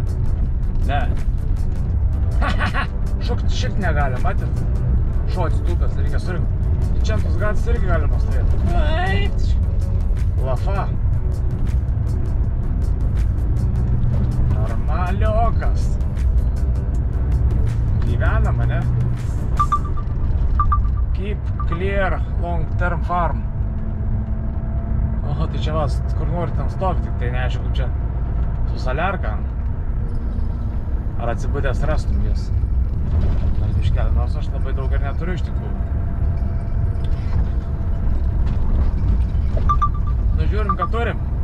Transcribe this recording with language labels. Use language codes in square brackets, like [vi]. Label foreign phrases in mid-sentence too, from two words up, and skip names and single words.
[lt] Ne. Šikt negalima, matyt? Šuo atsitūpęs, reikia surinkti. Čia tos gatvės irgi galima stovėti. Lafa. Normaliokas. Gyvenama, ne? [en] Keep clear long term farm. [lt] Oho, tai čia vas, kur nori tam stok, tik tai neaišku, kaip čia su saliarka. Ar atsibūdęs rastum jas? Nors biškelį, nors aš labai daug ir neturiu iš tikrųjų. Nu, žiūrim, ką turim.